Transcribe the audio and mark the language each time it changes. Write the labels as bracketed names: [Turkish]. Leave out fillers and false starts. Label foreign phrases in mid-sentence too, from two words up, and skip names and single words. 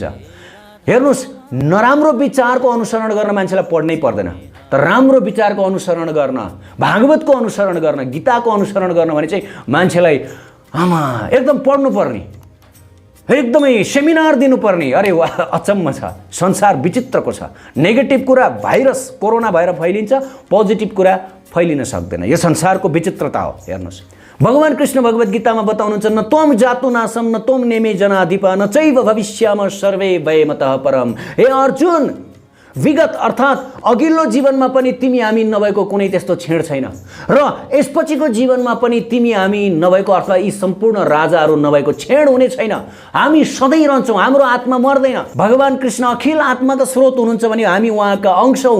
[Nepali] हेर्नुहोस्, नराम्रो विचारको अनुसरण गर्न मान्छेलाई पढ्नै पर्दैन, तर राम्रो विचारको अनुसरण गर्न, भागवतको अनुसरण गर्न, गीताको अनुसरण गर्न भने चाहिँ मान्छेलाई एकदम पढ्नुपर्ने, एकदमै सेमिनार दिनुपर्ने। अरे वाह, अचम्म छ, संसार विचित्रको छ। नेगेटिभ कुरा भाइरस कोरोना भएर फैलिन्छ, पोजिटिभ कुरा फैलिन सक्दैन। यो संसारको विचित्रता हो। हेर्नुहोस्, भगवान कृष्ण भगवत गीतामा बताउनुहुन्छ, [Sanskrit] न त्वम जातु नासम न त्वम नेमे जनाधिप न चैव भविष्याम सर्वे वयमतः परम। [Nepali] हे अर्जुन, विगत अर्थात् अघिल्लो जीवनमा पनि तिमी हामी नभएको कुनै त्यस्तो छेड छैन र यसपछिको जीवनमा पनि तिमी हामी नभएको अर्थात् यी सम्पूर्ण राजाहरू नभएको छेड हुने छैन। हामी सधैँ रहन्छौँ, हाम्रो आत्मा मर्दैन। भगवान कृष्ण अखिल आत्माका स्रोत हुनुहुन्छ भने हामी उहाँका अंश हौँ।